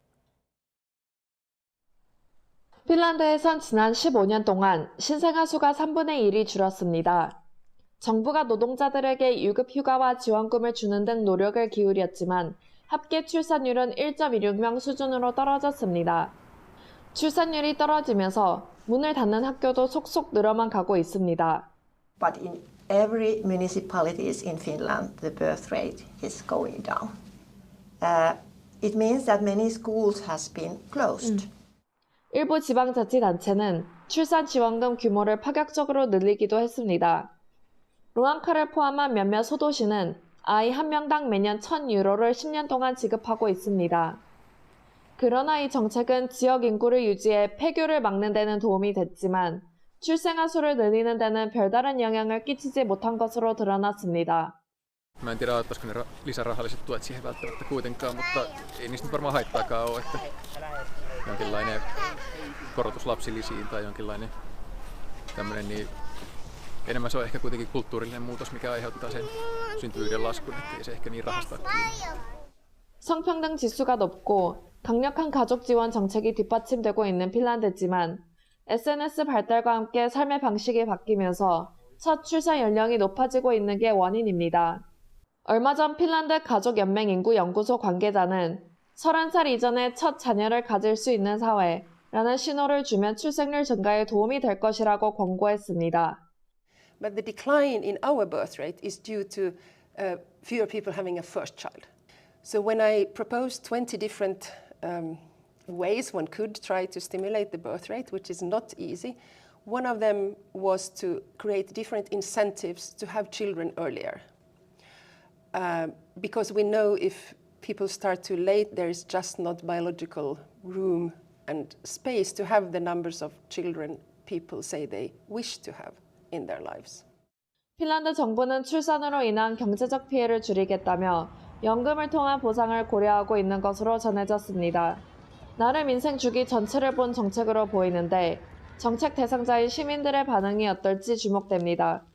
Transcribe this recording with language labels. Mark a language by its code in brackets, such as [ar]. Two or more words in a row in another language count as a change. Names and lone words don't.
[ko] 핀란드에선 지난 15년 동안 신생아 수가 3분의 1이 줄었습니다. 정부가 노동자들에게 유급 휴가와 지원금을 주는 등 노력을 기울였지만 합계 출산율은 1.16명 수준으로 떨어졌습니다. 출산율이 떨어지면서 문을 닫는 학교도 속속 늘어만 가고 있습니다. [en] But in every municipalities in Finland, the birth rate is going down. It means that many schools has been closed. [ko] 일부 지방자치단체는 출산 지원금 규모를 파격적으로 늘리기도 했습니다. 로안카를 포함한 몇몇 소도시는 아이 한 명당 매년 1,000유로를 10년 동안 지급하고 있습니다. 그러나 이 정책은 지역 인구를 유지해 폐교를 막는 데는 도움이 됐지만 출생아 수를 늘리는 데는 별다른 영향을 끼치지 못한 것으로 드러났습니다. [fi] Mä en tiedä, auttaisiko ne lisärahalliset tuet siihen välttämättä kuitenkaan, mutta ei niistä nyt varmaan haittaakaan ole, että jonkinlainen korotus lapsilisiin tai jonkinlainen tämmöinen, niin enemmän se on ehkä kuitenkin kulttuurillinen muutos, mikä aiheuttaa sen syntyvyyden laskun, ettei se ehkä niin rahasta kiinni. [ko] 성평등 지수가 높고 강력한 가족 지원 정책이 뒷받침되고 있는 핀란드지만 SNS 발달과 함께 삶의 방식이 바뀌면서 첫 출산 연령이 높아지고 있는 게 원인입니다. 얼마 전 핀란드 가족연맹인구연구소 관계자는 30살 이전에 첫 자녀를 가질 수 있는 사회라는 신호를 주면 출생률 증가에 도움이 될 것이라고 권고했습니다. [en] But the decline in our birth rate is due to fewer people having a first child. So when I proposed 20 different ways one could try to stimulate the birth rate, which is not easy, one of them was to create different incentives to have children earlier. Because we know if people start too late, there is just not biological room and space to have the numbers of children people say they wish to have in their lives. [ko] 핀란드 정부는 출산으로 인한 경제적 피해를 줄이겠다며 연금을 통한 보상을 고려하고 있는 것으로 전해졌습니다. 나름 인생 주기 전체를 본 정책으로 보이는데 정책 대상자인 시민들의 반응이 어떨지 주목됩니다.